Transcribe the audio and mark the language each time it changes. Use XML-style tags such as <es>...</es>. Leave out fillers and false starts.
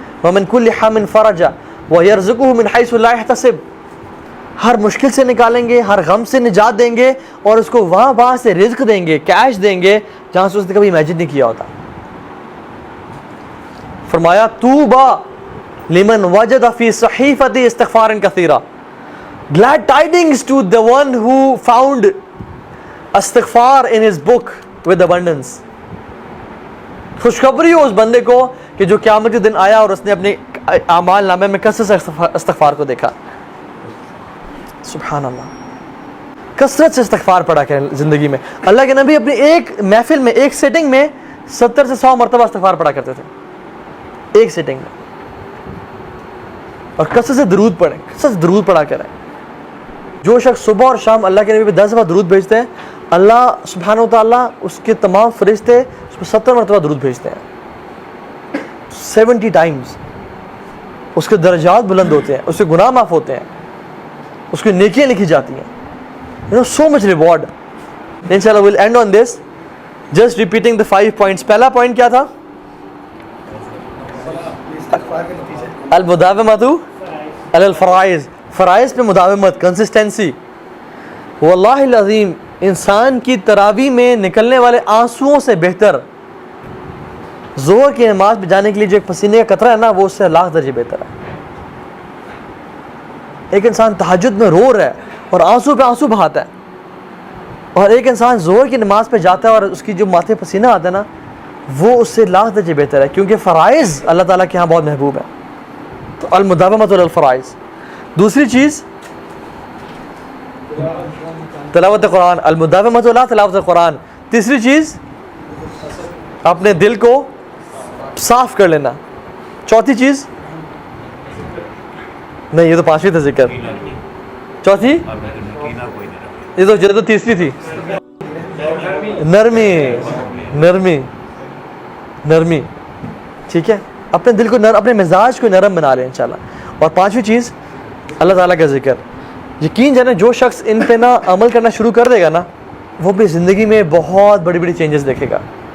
<ar>ومن کل حم فرجا ویرزقہ من حیث لا یحتسب،</ar> <ur>ہر مشکل سے نکالیں گے، ہر غم سے نجات دیں گے، اور اس کو وہاں سے رزق دیں گے، کیش دیں گے جہاں سے اس نے کبھی امیجن نہیں کیا ہوتا.</ur> <en>فرمایا</en> <ar>طوبی لمن وجد فی صحیفۃ استغفار کثیرا،</ar> <en>glad tidings to the one who found استغفار in his book with abundance.</en> <ur>خوشخبری ہو اس بندے کو کہ جو قیامت کے دن آیا اور اس نے اپنے اعمال نامے میں کثرت سے استغفار کو دیکھا. سبحان اللہ، کثرت سے استغفار پڑھا کریں زندگی میں. اللہ کے نبی اپنی ایک محفل میں، ایک سیٹنگ میں 70 سے 100 مرتبہ استغفار پڑھا کرتے تھے، ایک سیٹنگ میں. اور کثرت سے درود پڑھیں، کثرت سے درود پڑھا کریں. جو شخص صبح اور شام اللہ کے نبی پہ 10 دفعہ درود بھیجتے ہیں، اللہ سبحانہ و تعالیٰ اس کے تمام فرشتے اس پہ 70 مرتبہ درود بھیجتے ہیں، 70 ٹائمز. اس کے درجات بلند ہوتے ہیں، اس کے گناہ معاف ہوتے ہیں، اس کی نیکیاں لکھی جاتی ہیں.</ur> <en>so much reward. Inshallah we'll end on this, just repeating the 5 points.</en> <ur>پہلا پوائنٹ کیا تھا؟</ur> <ar>المداومۃ علی الفرائض،</ar> <ur>فرائض پہ مداومت، کنسسٹنسی. واللہ العظیم انسان کی تراویح میں نکلنے والے آنسوؤں سے بہتر ظہر کی نماز پہ جانے کے لیے جو ایک پسینے کا قطرہ ہے نا، وہ اس سے لاکھ درجے بہتر ہے. ایک انسان تہجد میں رو رہا ہے اور آنسو پہ آنسو بہاتا ہے، اور ایک انسان ظہر کی نماز پہ جاتا ہے اور اس کی جو ماتھے پسینہ آتا ہے نا، وہ اس سے لاکھ درجے بہتر ہے، کیونکہ فرائض اللہ تعالیٰ کے ہاں بہت محبوب ہے. تو</ur> <ar>المداومۃ علی الفرائض.</ar> <ur>دوسری چیز تلاوت قرآن،</ur> <ar>المداومۃ علی تلاوت قرآن.</ar> <ur>تیسری چیز اپنے دل کو صاف کر لینا. چوتھی چیز نہیں، یہ تو 5ویں تھا ذکر. چوتھی یہ تو تیسری تھی، نرمی نرمی نرمی. ٹھیک ہے، اپنے دل کو اپنے مزاج کو نرم بنا لیں انشاءاللہ. اور 5ویں چیز اللہ تعالیٰ کا ذکر. یقین جانے جو شخص ان پہ نا عمل کرنا شروع کر دے گا نا، وہ اپنی زندگی میں بہت بڑی بڑی چینجز دیکھے گا.</ur>